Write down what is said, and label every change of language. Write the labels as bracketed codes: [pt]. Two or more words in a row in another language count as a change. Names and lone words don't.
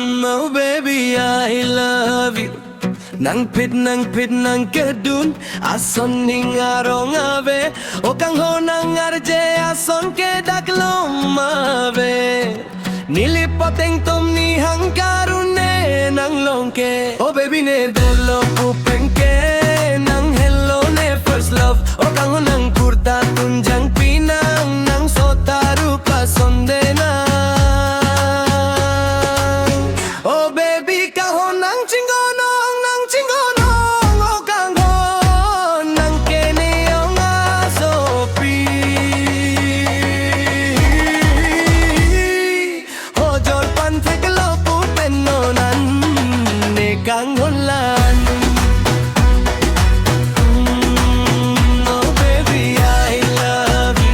[en] Oh baby I love you [mjw] nang pit nang kedun ason ning arong ave o kanghon nang arje ason ke daklom ave nilipoteng tom ni hangkarune nang longke [en] oh baby [mjw] ne dolo pupengke nang hello ne [en] first love [mjw] o kanghon nang kurta tunjang pinang nang sotaru pasonde na [en] oh baby [mjw] kahon nang chingono kanghon lan [en] oh baby I love you